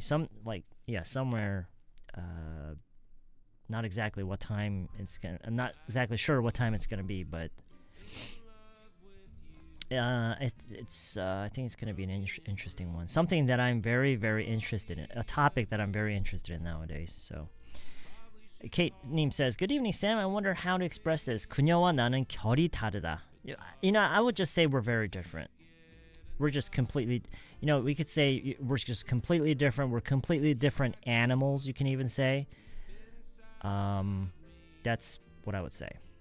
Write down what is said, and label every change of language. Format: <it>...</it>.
<en>Somewhere... not exactly what time I'm not exactly sure what time it's gonna be, but I think it's gonna be an interesting one. Something that I'm very, very interested in. A topic that I'm very interested in nowadays. So, Kate Neem says, "Good evening, Sam. I wonder how to express this.</en> <ko>그녀와 나는 결이 다르다."</ko> <en>You know, I would just say we're very different. We're just completely, you know, we could say we're just completely different. We're completely different animals. You can even say. That's what I would say.</en>